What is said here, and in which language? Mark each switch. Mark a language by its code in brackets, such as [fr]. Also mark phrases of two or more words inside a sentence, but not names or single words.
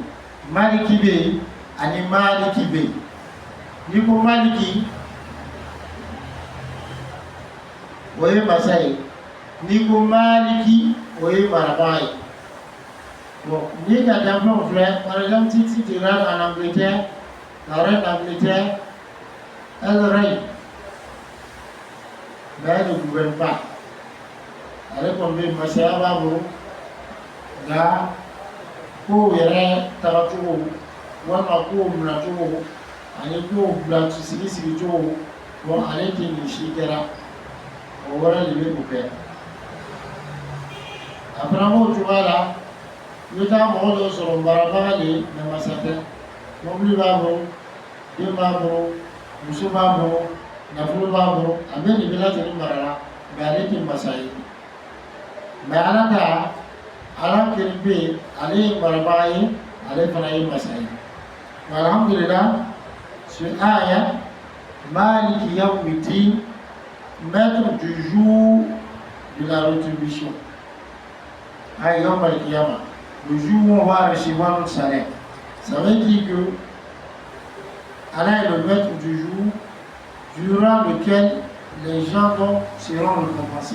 [bm] Maliki bɛ yen ani maliki bɛ yen n'i ko maliki o ye masa ye n'i ko maliki o ye marabaga ye bon n'i ka danfɛnw filɛ [fr] par exemple si tu regardes en Angleterre la reine d'Angleterre elle règne mais elle ne gouverne pas [bm] ale kɔni bɛ masaya b'a bolo nka ko yɛrɛ tagacogo walima ko minacogo ani ko bila sigi cogo bon ale tɛ nin si kɛra o wɛrɛ de bɛ o kɛ a fana b'o cogoya la i bɛ taa mɔgɔ dɔ sɔrɔ marabaga de ye mais masa tɛ mobili b'a bolo den b'a bolo muso b'a bolo nafolo b'a bolo a bɛ nin bɛɛ lajɛlen mara la mais ale tɛ masa ye mais Ala ta Ala kelen bɛ yen ale ye marabaga ye ale fana ye masa ye alhamdulillah ce aya [ar] مالك يوم الدين, [fr] maître du jour de la rétribution. [ar] يوم القيامة, [fr] le jour où on va recevoir notre salaire. Ça veut dire que Allah est le maître du jour durant lequel les gens seront récompensés.